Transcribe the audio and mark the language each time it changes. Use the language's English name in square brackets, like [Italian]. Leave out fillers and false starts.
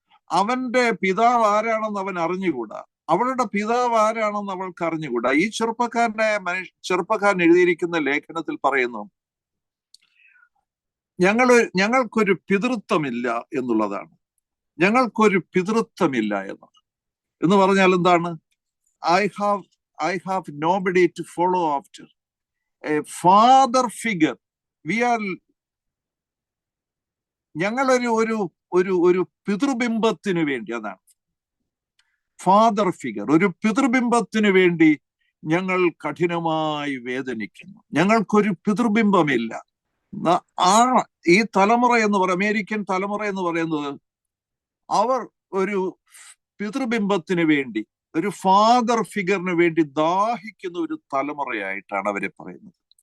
[Malayalam] അവന്റെ പിതാവ് ആരാണെന്ന് അവൻ അറിഞ്ഞുകൂടാ. അവളുടെ പിതാവ് ആരാണെന്ന് അവൾക്ക് അറിഞ്ഞുകൂടാ. ഈ ചെറുപ്പക്കാരൻ എഴുതിയിരിക്കുന്ന ലേഖനത്തിൽ പറയുന്നു, ഞങ്ങൾക്കൊരു പിതൃത്വമില്ല എന്നുള്ളതാണ്. ഞങ്ങൾക്കൊരു പിതൃത്വമില്ല എന്ന് പറഞ്ഞാൽ എന്താണ്? [English] I have nobody to follow after. A father figure. [Malayalam] ഞങ്ങളൊരു ഒരു പിതൃബിംബത്തിന് വേണ്ടി, അതാണ് ഫാദർ ഫിഗർ, ഒരു പിതൃബിംബത്തിന് വേണ്ടി ഞങ്ങൾ കഠിനമായി വേദനിക്കുന്നു. ഞങ്ങൾക്കൊരു പിതൃബിംബമില്ല. ഈ തലമുറ എന്ന് പറയുന്നത്, അമേരിക്കൻ തലമുറ എന്ന് പറയുന്നത്, അവർ ഒരു പിതൃബിംബത്തിന് വേണ്ടി, ഒരു ഫാദർ ഫിഗറിന് വേണ്ടി ദാഹിക്കുന്ന ഒരു തലമുറയായിട്ടാണ് അവരെ പറയുന്നത്.